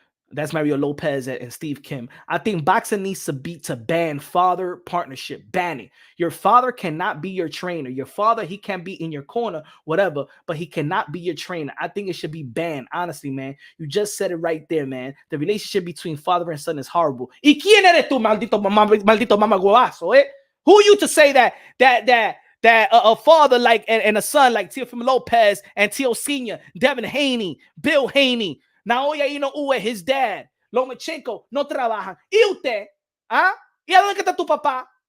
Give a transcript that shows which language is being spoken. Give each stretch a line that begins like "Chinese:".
English: That's Mario Lopez and Steve Kim. I think boxing needs to ban father partnership. Ban it. Your father cannot be your trainer. Your father, he can be in your corner, whatever, but he cannot be your trainer. I think it should be banned. Honestly, man. You just said it right there, man. The relationship between father and son is horrible.
Spanish: ¿Y quién eres tú, maldito mamaguazo, eh?
English: Who are you to say that a father like and a son like Teofimo Lopez and Teo Sr., Devin Haney, Bill Haney, now Aoyaino Uwe, his dad, Lomachenko,
Spanish: no trabajan. ¿Y usted? ¿Ah? ¿Y a dónde está tu papá?